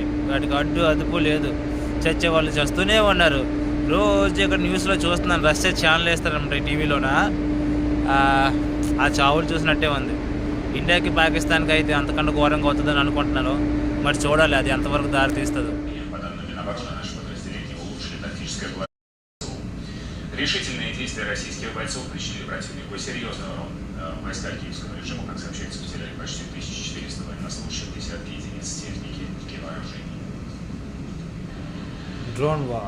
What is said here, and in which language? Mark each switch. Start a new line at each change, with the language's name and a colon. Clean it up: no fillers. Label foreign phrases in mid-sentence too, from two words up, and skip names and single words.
Telugu: వాటికి అడ్డు అదుపు లేదు. చచ్చే వాళ్ళు చేస్తూనే ఉన్నారు. రోజు ఇక్కడ న్యూస్లో చూస్తున్నాను. రష్యా ఛానల్ వేస్తారనమాట టీవీలోన. ఆ చావులు చూసినట్టే ఉంది. ఇండియాకి పాకిస్తాన్కి అయితే అంతకన్నా ఘోరంగా అవుతుందని అనుకుంటున్నాను. మరి చూడాలి అది ఎంతవరకు దారి తీస్తుందో.
Russian: Решительные действия российских бойцов причинили противнику серьезный урон. Войска киевского режима, как сообщается, потеряли почти 1400 военнослужащих, десятки единиц техники и вооружений.
English: Drone war.